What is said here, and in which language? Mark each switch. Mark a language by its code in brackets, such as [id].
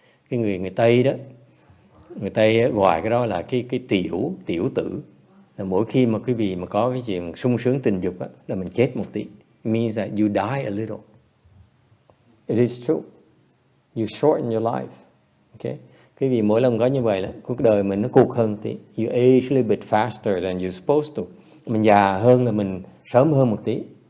[vi] Cái người Tây đó, người Tây gọi cái đó là cái tiểu tử. Là mỗi khi mà quý vị mà có cái chuyện sung sướng tình dục á, là mình chết một tí. [en] It means that you die a little. It is true. You shorten your life. Okay? [vi] Quý vị mỗi lần có như vậy là cuộc đời mình nó cụt hơn tí. [en] You age a little bit faster than you're supposed to. [vi] Mình già hơn là mình sớm hơn một tí.